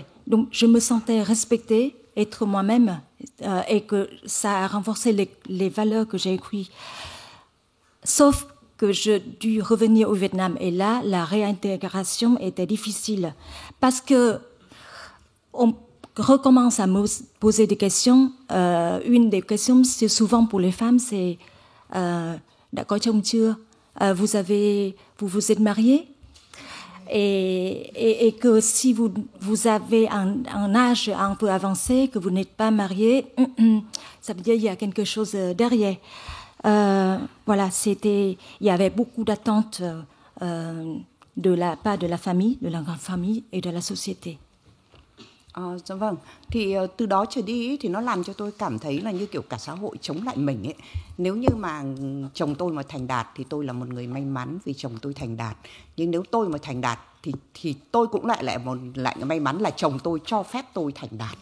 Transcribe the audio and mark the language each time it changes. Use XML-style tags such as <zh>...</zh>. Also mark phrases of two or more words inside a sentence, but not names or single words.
<fr>Donc je me sentais respectée, être moi-même, et que ça a renforcé les valeurs que j'ai écrites. Sauf que je dû revenir au Vietnam. Et là, la réintégration était difficile. Parce que on recommence à me poser des questions. Une des questions, c'est souvent pour les femmes, c'est</fr> <vi>đã có chồng chưa?</vi> <fr>Vous vous êtes marié? Et que si vous avez un âge un peu avancé, que vous n'êtes pas marié, ça veut dire qu'il y a quelque chose derrière. Voilà, il y avait beaucoup d'attentes de la part de la famille, de la grande famille et de la société.</fr> <vi>Dạ vâng, thì từ đó trở đi thì nó làm cho tôi cảm thấy là như kiểu cả xã hội chống lại mình ấy. Nếu như mà chồng tôi mà thành đạt thì tôi là một người may mắn vì chồng tôi thành đạt. Nhưng nếu tôi mà thành đạt thì tôi cũng lại may mắn là chồng tôi cho phép tôi thành đạt.</vi>